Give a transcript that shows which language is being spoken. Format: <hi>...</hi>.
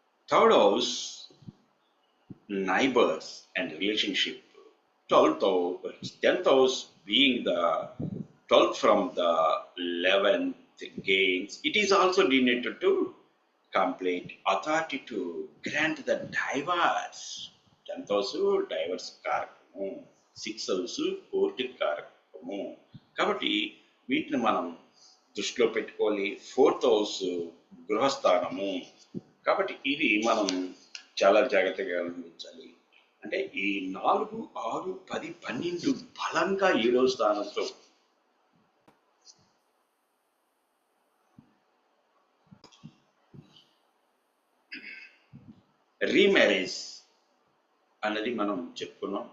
<en>3rd house neighbors and relationship. 10th house being the 12th from the 11th gains. It is also denoted to complaint, authority to grant the divorce.</en> <te>10th house divorce కారకము, 6th house court కారకము. కాబట్టి వీటిని మనం దృష్టిలో పెట్టుకోవాలి. 4th house గృహస్థానము. కాబట్టి ఇది మనం చాలా జాగ్రత్తగా గమనించాలి. అంటే ఈ 4, 6, 10, 12 బలంగా 7వ స్థానంతో రీమ్యారేజ్ అన్నది మనం చెప్పుకున్నాం.</te>